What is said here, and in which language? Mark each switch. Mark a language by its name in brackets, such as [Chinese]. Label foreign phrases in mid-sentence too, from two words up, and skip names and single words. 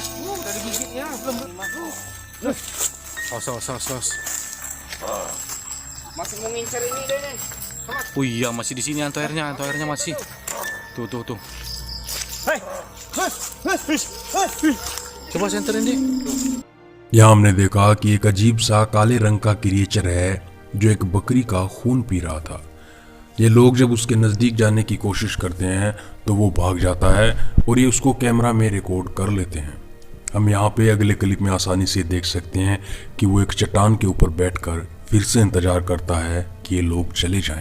[Indonesian] Dari giginya belum masuk. Awas. Masih mau ngincer ini deh nih. Oh iya masih di sini hantu airnya masih. Tuh. Hei. Coba senterin deh. [Hindi] यहाँ हमने देखा कि एक अजीब सा काले रंग का क्रिएचर है जो एक बकरी का खून पी रहा था। ये लोग जब उसके नज़दीक जाने की कोशिश करते हैं तो वो भाग जाता है और ये उसको कैमरा में रिकॉर्ड कर लेते हैं। हम यहाँ पे अगले क्लिप में आसानी से देख सकते हैं कि वो एक चट्टान के ऊपर बैठकर फिर से इंतज़ार करता है कि ये लोग चले जाएं।